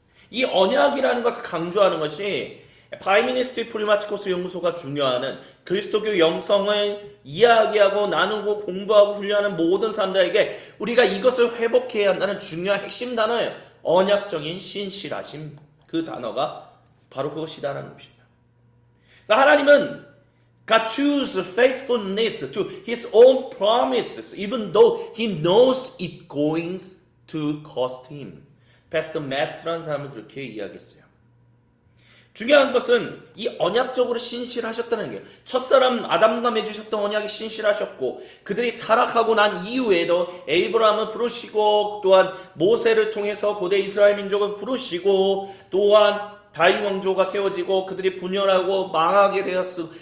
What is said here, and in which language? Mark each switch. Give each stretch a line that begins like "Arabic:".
Korean: 이 언약이라는 것을 강조하는 것이 바이미니스트리 프리마티코스 연구소가 중요하는 그리스도교 영성을 이야기하고 나누고 공부하고 훈련하는 모든 사람들에게 우리가 이것을 회복해야 한다는 중요한 핵심 단어예요. 언약적인 신실하심, 그 단어가 바로 그것이다라는 것입니다. 하나님은
English: God chooses faithfulness to His own promises, even though He knows it going to cost Him.
Korean: 패스터 매트라는 사람은 그렇게 이야기했어요. 중요한 것은 이 언약적으로 신실하셨다는 게 첫사람 아담과 맺으셨던 언약이 신실하셨고 그들이 타락하고 난 이후에도 에이브라함을 부르시고 또한 모세를 통해서 고대 이스라엘 민족을 부르시고 또한 다윗 왕조가 세워지고 그들이 분열하고 망하게 되었어.